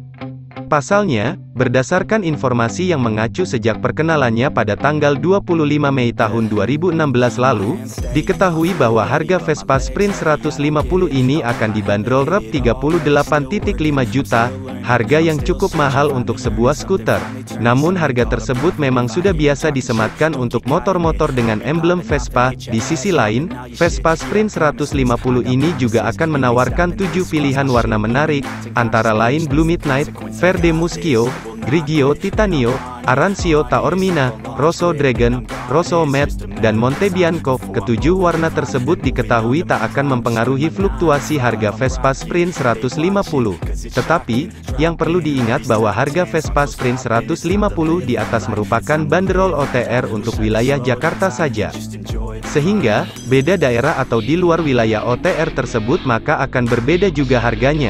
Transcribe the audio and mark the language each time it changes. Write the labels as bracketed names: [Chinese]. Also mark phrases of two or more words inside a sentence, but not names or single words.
[Indonesian] Pasalnya, berdasarkan informasi yang mengacu sejak perkenalannya pada tanggal 25 Mei tahun 2016 lalu, diketahui bahwa harga Vespa Sprint 150 ini akan dibanderol Rp 38,5 juta, harga yang cukup mahal untuk sebuah skuter. Namun harga tersebut memang sudah biasa disematkan untuk motor-motor dengan emblem Vespa. Di sisi lain, Vespa Sprint 150 ini juga akan menawarkan 7 pilihan warna menarik, antara lain Blue Midnight, Verde Muschio, Grigio Titanio, Arancio Taormina, Rosso Dragon, Rosso Matte, dan Monte Bianco. Ketujuh warna tersebut diketahui tak akan mempengaruhi fluktuasi harga Vespa Sprint 150. Tetapi, yang perlu diingat bahwa harga Vespa Sprint 150 di atas merupakan banderol OTR untuk wilayah Jakarta saja. Sehingga, beda daerah atau di luar wilayah OTR tersebut maka akan berbeda juga harganya.